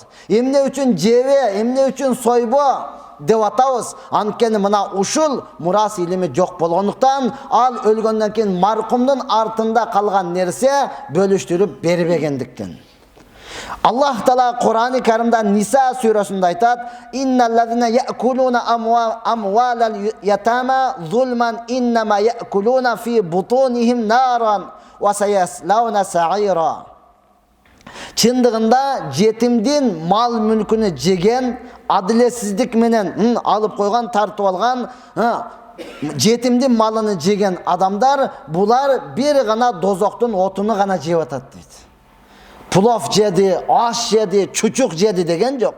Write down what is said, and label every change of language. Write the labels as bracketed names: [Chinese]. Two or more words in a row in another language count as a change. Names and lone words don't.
[Kyrgyz] Эмне үчүн жебе, эмне үчүн сойбо деп атабыз? Анткени мына ушул мурас илими жок болгондуктан, ал өлгөндөн кийин маркумдун артында калган нерсе бөлүштүрүп бербегендиктен. Аллах Таала Кур'ан-ы Каримда Ниса сүрөсүндө айтат: [Arabic] "إن الذين يأكلون أموال اليتامى ظلما إنما يأكلون في بطونهم نارا وسيصلون سعيرا." [Kyrgyz] Чындыгында жетимдин мал мүлкүнү жеген, адилетсиздик менен алып койгон, тартып алган, жетимдин малыны жеген адамдар булар бир гана дозоктун отуну гана жеп атат дейт. Пулов жеди, аш жеди, чучук жеди деген жок.